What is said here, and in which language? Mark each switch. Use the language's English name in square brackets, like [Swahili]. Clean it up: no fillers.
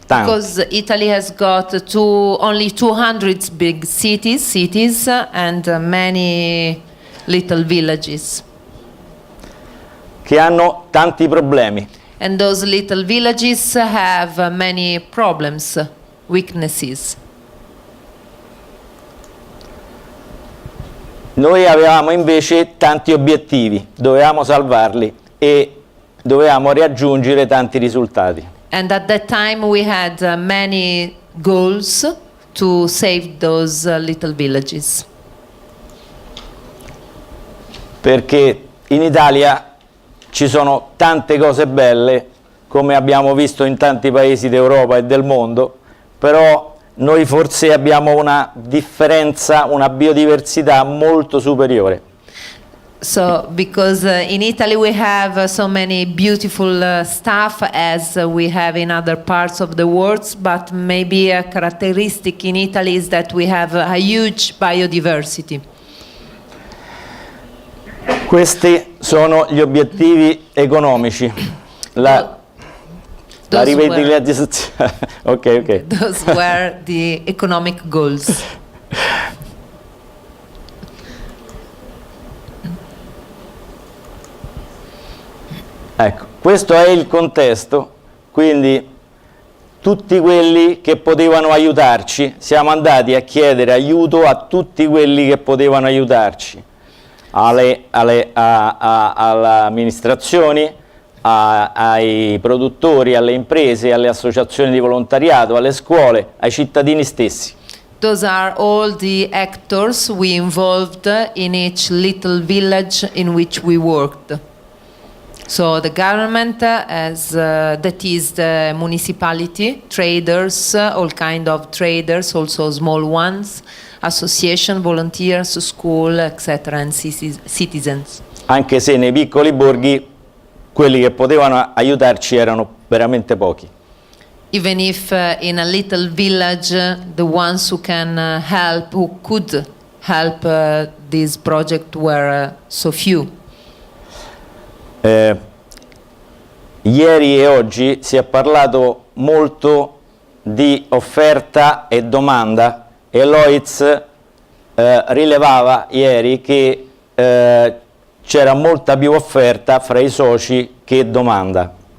[Italian] Tanti. [English] Because Italy has got only 200 big cities and many little villages. [Italian] Che hanno tanti problemi. [English] And those little villages have many problems, weaknesses. [Italian] Noi avevamo invece tanti obiettivi, dovevamo salvarli e dovevamo raggiungere tanti risultati. [English] And at that time we had many goals to save those little villages. [Italian] Perché in Italia ci sono tante cose belle, come abbiamo visto in tanti paesi d'Europa e del mondo, però noi forse abbiamo una differenza, una biodiversità molto superiore. [English] So, because in Italy we have so many beautiful stuff as we have in other parts of the world, but maybe a characteristic in Italy is that we have a huge biodiversity. [Italian] Questi sono gli obiettivi economici. La rivitalizzazione. Ok. [English] Those were the economic goals. [Italian] Ecco, questo è il contesto, quindi tutti quelli che potevano aiutarci, siamo andati a chiedere aiuto a tutti quelli che potevano aiutarci, alle amministrazioni, ai produttori, alle imprese, alle associazioni di volontariato, alle scuole, ai cittadini stessi. [English] Those are all the actors we involved in each little village in which we worked. So the government, that is the municipality, traders, all kind of traders, also small ones, association, volunteers, school, etc., and citizens. [Italian] Anche se nei piccoli borghi quelli che potevano aiutarci erano veramente pochi. [English] Even if in a little village the ones who could help this project were so few. [Italian] Ieri e oggi si è parlato molto di offerta e domanda e Lloyds rilevava ieri che c'era molta più offerta fra i soci che domanda.